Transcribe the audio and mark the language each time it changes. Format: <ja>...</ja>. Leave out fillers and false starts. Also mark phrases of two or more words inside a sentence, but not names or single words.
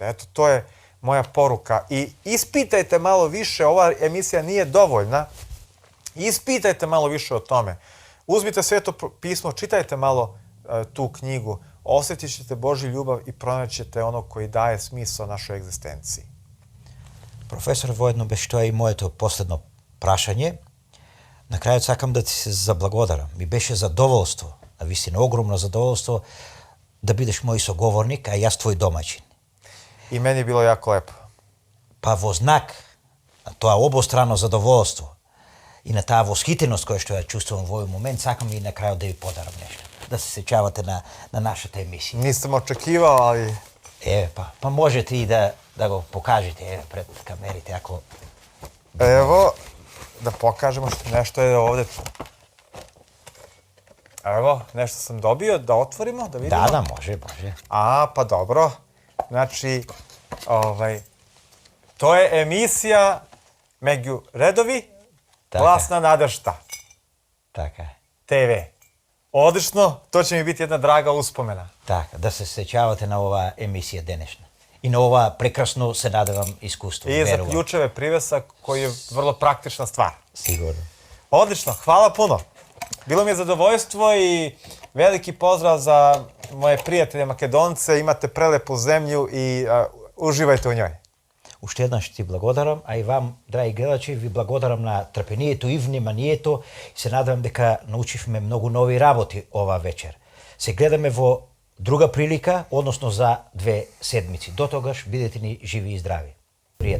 <sr>Eto, to je moja poruka. I ispitajte malo više, ova emisija nije dovoljna, ispitajte malo više o tome. Uzmite Sveto pismo, čitajte malo tu knjigu, osjetit ćete Božju ljubav i pronaćete ono koji daje smisao našoj egzistenciji.</sr> <mk>Професор, воедно беше тоа и моето последно прашање. На крајот сакам да ти се заблагодарам. Ми беше задоволство, навистина огромно задоволство да бидеш мој соговорник, а јас твој домаќин.</mk> <sr>I meni je bilo jako lepo.</sr> <mk>Па во знак на тоа обострано задоволство и на таа восхитеност која што ја чувствувам во овој момент, сакам и на крајот да ви подарам нешто. Да се сеќавате на нашата емисија.</mk> <sr>Nisam očekivao, ali...</sr> <mk>Еве, па можете и да го покажете еве пред камерите ако</mk> <sr>Evo, da pokažemo nešto je ovde. Evo, nešto sam dobio, da otvorimo, da vidimo.</sr> <mk>Да, може.</mk> <sr>A, pa dobro. Znači, to je emisija Među redovi,</sr> <mk>Така.</mk> <sr>Glasna nadršta,</sr> <mk>Така е.</mk> <sr>TV. Odlično, to će mi biti jedna draga uspomena.</sr> <mk>Така, да се сеќавате на оваа емисија денешна. И на ова прекрасно, се надевам, искуство.</mk> <sr>I za</sr> <mk>верувам.</mk> <sr>ključeve privesa koji je vrlo praktična stvar.</sr> <mk>Сигурно.</mk> <sr>Odlično, hvala puno. Bilo mi je zadovoljstvo i veliki pozdrav za moje prijatelje Makedonce. Imate prelepu zemlju i uživajte u njoj.</sr> <mk>Уште еднаш ти благодарам, а и вам, драги гледачи, ви благодарам на трпението и вниманието. Се надевам дека научивме многу нови работи ова вечер. Се гледаме во друга прилика, односно за 2 седмици. До тогаш бидете ни живи и здрави.</mk>